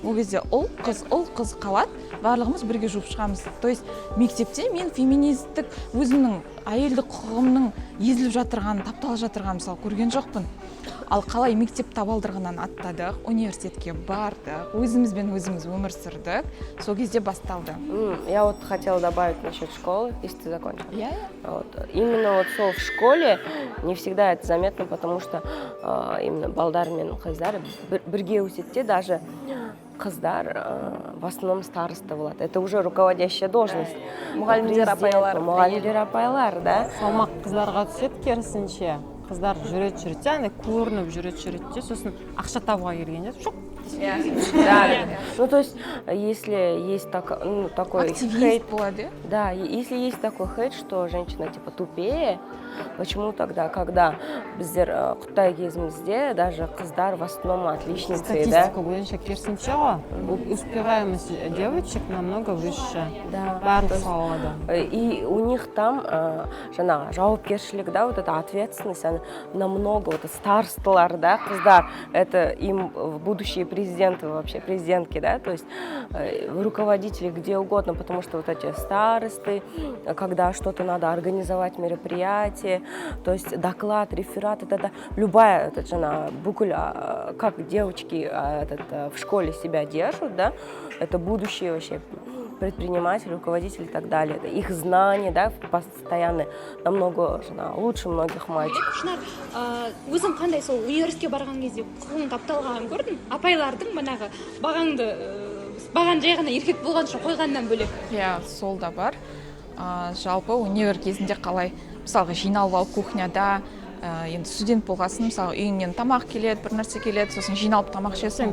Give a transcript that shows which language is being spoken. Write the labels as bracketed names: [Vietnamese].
[Kazakh] Ол кезде ұл қыз қалады, барлығымыз бірге жуып шығамыз. [Russian] То есть [Kazakh] мектепте мен феминистік өзімнің әйелдік құқығымның езіліп жатырғанын, тапталып жатырғанын мысалы көрген жоқпын. Ал қалай мектеп табалдырығынан аттадық, университетке бардық, өзімізбен өзіміз өмір сүрдік, сол кезде басталды. [Russian] Я вот хотела добавить насчет школы, если ты закончила. Именно вот в школе не всегда это заметно, потому что именно [Kazakh] балдар мен қыздар бірге өсетте [Russian] даже [Kazakh] қыздар [Russian] в основном [Kazakh] староста болады. [Russian] Это уже руководящая должность. [Kazakh] Мұғалімдер апайлар, да? Салмақ қыздарға түседі керісінше. Қыздар жүреді, көрініп жүреді, сосын ақша табуға келгенде шоқ. [Russian] Ну, то есть, если есть такой хейт, да, если есть такой хейт, что женщина типа тупее, почему тогда, когда [Kazakh] біздер Қытай кезімізде [Russian] даже қыздар в основном отличницы, да? [Kazakh] Статистика бойынша керісінше ғой, [Russian] успеваемость девочек намного выше. [Kazakh] Барлық салада. [Russian] И у них там [Kazakh] жаңағы жауапкершілік, [Russian] да, вот эта ответственность, она намного, вот [Kazakh] старстылар, да, қыздар, [Russian] это им будущие президенты, вообще президентки, да, то есть руководители где угодно, потому что вот эти старосты, когда что-то надо организовать мероприятие, то есть доклад, реферат, это любая, это жена, буквально, как девочки в школе себя держат, да, это будущие вообще предприниматели, руководители и так далее. Их знания, да, постоянно намного лучше многих мальчиков. [Kazakh] Шынар, өзің қандай сол университетке барған кезде құқығың тапталғанын көрдің? Апайлардың манағы баған жай ғана еркек болған үшін қойғаннан бөлек. Сол да бар. Жалпы универ кезінде қалай, мысалға жиналып алып кухняда, енді студент болғасын, мысалы үйіңнен тамақ келеді, бір нәрсе келеді, сосын жиналып тамақ ішесің.